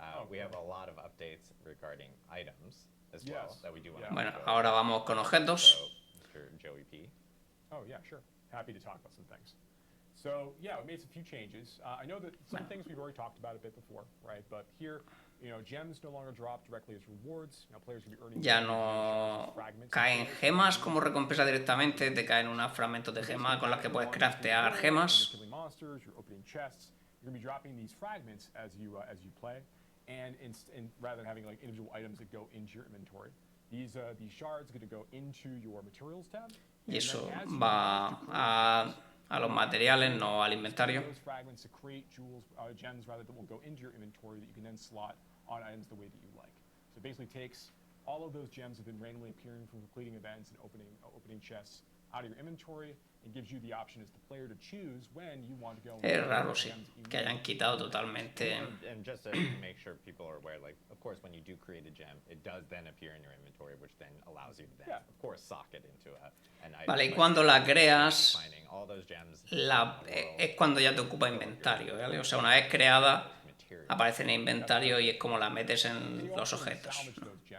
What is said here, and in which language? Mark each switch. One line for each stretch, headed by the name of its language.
English: We have a lot of updates regarding items as well that we do want to
Spanish: Bueno,
English: go
Spanish: ahora
English: over.
Spanish: vamos con objetos.
English: So, Mr. Joey P. Oh yeah, sure. Happy to talk about some things. So yeah, we made some few changes. I know that some things we've already talked about a bit before, right? But here, gems no longer drop directly as rewards. Now players will be earning.
Spanish: Ya no caen gemas como recompensa directamente, te caen unos fragmentos de gema con las que puedes craftear gemas.
English: You're killing monsters, you're opening chests. You're gonna be dropping these fragments as you play, and rather than having like individual items that go into your inventory, these shards are gonna go into your materials tab.
Spanish: Y eso va a los materiales, no al inventario.
English: Those fragments to create gems rather that will go into your inventory that you can then slot on items the way that you like. So it basically takes all of those gems that have been randomly appearing from completing events and opening chests out of your inventory and gives you the option as the player to choose when you want to go.
Spanish: Es raro, sí, que hayan quitado totalmente.
English: And just to make sure people are aware, like, of course, when you do create a gem, it does then appear in your inventory, which then allows you to then, of course, sock it into an item.
Spanish: Vale, y cuando la creas,
English: Finding all those gems
Spanish: es cuando ya te ocupa inventario, ¿vale? O sea, una vez creada, aparece en el inventario y es como la metes en los objetos, ¿no?